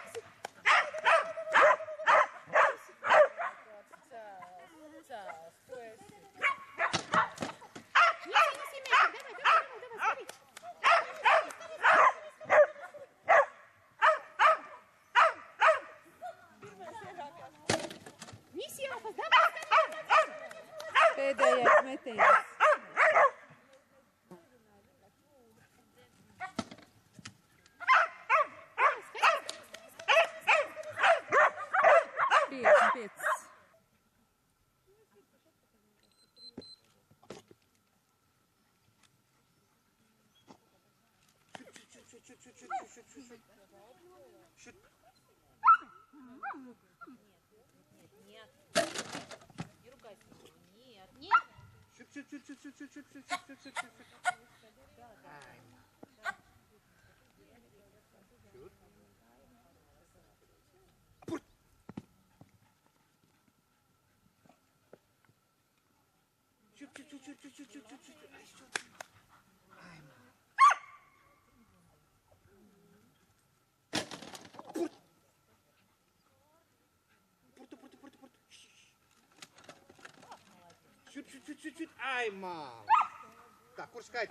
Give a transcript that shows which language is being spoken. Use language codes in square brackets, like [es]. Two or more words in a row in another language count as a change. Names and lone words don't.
[ru] Неси мячик, давай, скорей. Неси, Алфас, давай. [lv] Pēdējais metiens. Pieci. [ru] Шут. Нет. Не ругайся. Нет. Шут. Апорт. Шут. [lv] Šut. Ai, mām! Tā, kur skaita?